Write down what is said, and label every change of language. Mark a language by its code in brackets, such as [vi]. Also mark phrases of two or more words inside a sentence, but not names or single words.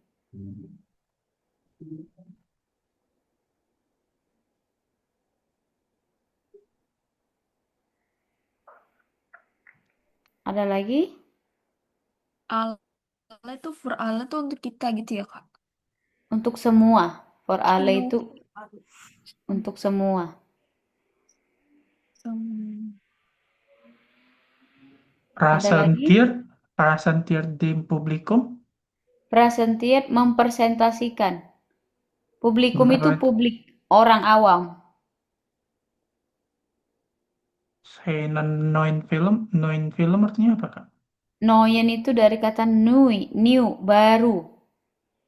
[id] Ada lagi? Ale tuh for ale tuh untuk kita gitu ya Kak. Untuk semua. [de] For alle [id] Kino itu untuk semua. [de] Presentiert dem Publikum. [id] Presentiert mempresentasikan. Publikum itu publik, orang awam. [de] Neuen Film [id] artinya apa, Kak? Neuen itu dari kata new, baru.